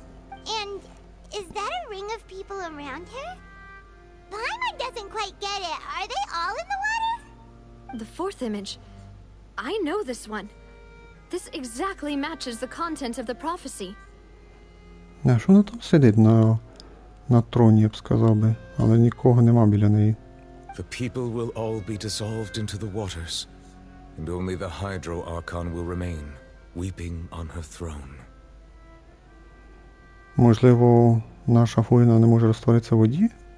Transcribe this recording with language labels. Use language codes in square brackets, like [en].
[en] And is that a ring of people around her? Paimon doesn't quite get it. Are they all in the water? The fourth image. I know this one. This exactly matches the content of the prophecy. [uk] А що вона там сидить на троні, я б сказав би, але нікого нема біля неї. [en] The people will all be dissolved into the waters, and only the Hydro Archon will remain, weeping on her throne. [uk] Можливо, наша Фуріна не може розтворитися в воді?